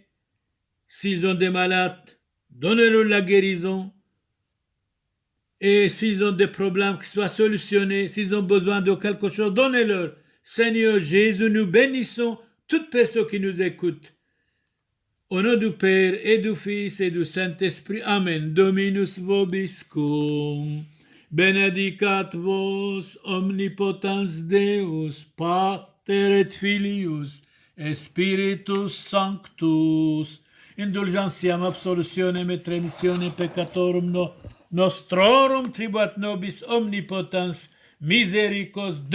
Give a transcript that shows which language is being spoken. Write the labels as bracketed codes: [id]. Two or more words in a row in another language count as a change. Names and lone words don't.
[fr] S'ils ont des malades, donnez-leur la guérison. Et s'ils ont des problèmes qui soient solutionnés, s'ils ont besoin de quelque chose, donnez-leur. Seigneur Jésus, nous bénissons toute personne qui nous écoute. Au nom du Père et du Fils et du Saint-Esprit. [la] Amen. Dominus vobiscum. Benedicat vos omnipotens Deus, Pater et Filius, et Spiritus Sanctus. Indulgentiam absolutionem et remissionem peccatorum nostrorum tribuat nobis omnipotens misericors Dominus.